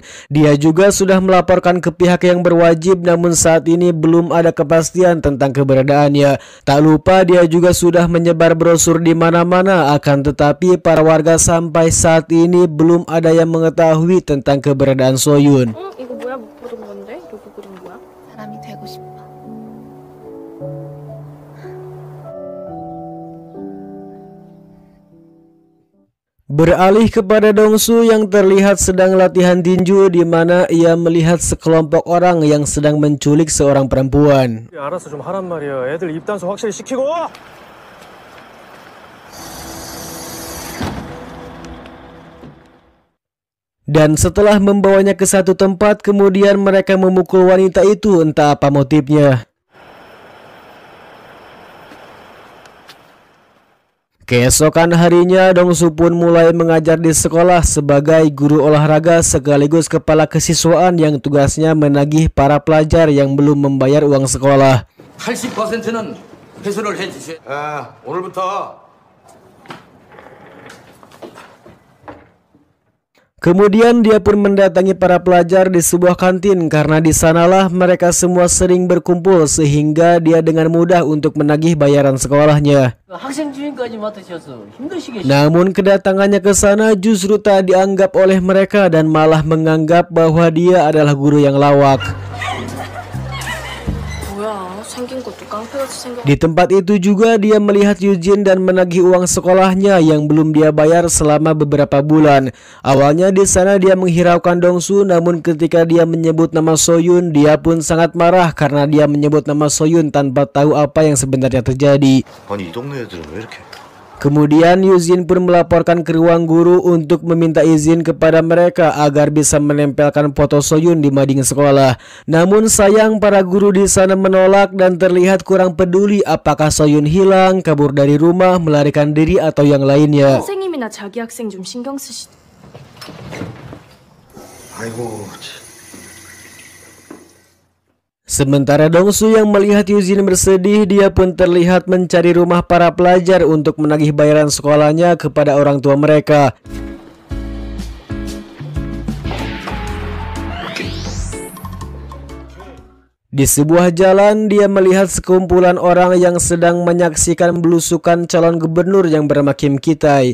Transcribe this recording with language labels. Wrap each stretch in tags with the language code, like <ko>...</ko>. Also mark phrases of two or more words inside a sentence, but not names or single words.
<id>Dia juga sudah melaporkan ke pihak yang berwajib, namun saat ini belum ada kepastian tentang keberadaannya. Tak lupa dia juga sudah menyebar brosur di mana-mana, akan tetapi para warga sampai saat ini belum ada yang mengetahui tentang keberadaan Soyun.</id> <ko>이거 뭐야? 못 보던 건데? 누구 그린 거야? 사람이 되고 싶어.</ko> <id>Beralih kepada Dongsu yang terlihat sedang latihan tinju, di mana ia melihat sekelompok orang yang sedang menculik seorang perempuan.</id> <ko>알아서 좀 하란 말이야. 애들 입단속 확실히 시키고.</ko> <id>Dan setelah membawanya ke satu tempat, kemudian mereka memukul wanita itu, entah apa motifnya. Keesokan harinya, Dongsu pun mulai mengajar di sekolah sebagai guru olahraga sekaligus kepala kesiswaan yang tugasnya menagih para pelajar yang belum membayar uang sekolah.</id> <ko>80%는 회수를 해주세요. 오늘부터.</ko> <id>Kemudian dia pun mendatangi para pelajar di sebuah kantin karena di sanalah mereka semua sering berkumpul sehingga dia dengan mudah untuk menagih bayaran sekolahnya.</id> <ko>학생 주인까지 맡으셔서 힘드시겠어요.</ko> <id>Namun kedatangannya ke sana justru tak dianggap oleh mereka dan malah menganggap bahwa dia adalah guru yang lawak.</id> <ko>뭐야? 생긴 것도 깡패같이 생겨.</ko> <id>Di tempat itu juga dia melihat Yujin dan menagih uang sekolahnya yang belum dia bayar selama beberapa bulan. Awalnya di sana dia menghiraukan Dongsu, namun ketika dia menyebut nama Soyun, dia pun sangat marah karena dia menyebut nama Soyun tanpa tahu apa yang sebenarnya terjadi.</id> <ko>아니 이 동네 애들은 왜 이렇게?</ko> <id>Kemudian Yuzin pun melaporkan ke ruang guru untuk meminta izin kepada mereka agar bisa menempelkan foto Soyun di mading sekolah. Namun sayang para guru di sana menolak dan terlihat kurang peduli apakah Soyun hilang, kabur dari rumah, melarikan diri atau yang lainnya.</id> <ko>선생님이나 자기 학생 좀 신경 쓰시. 아이고.</ko> <id>Sementara Dongsu yang melihat Yuzin bersedih, dia pun terlihat mencari rumah para pelajar untuk menagih bayaran sekolahnya kepada orang tua mereka. Di sebuah jalan, dia melihat sekumpulan orang yang sedang menyaksikan belusukan calon gubernur yang bernama Kim Ki-tae.</id>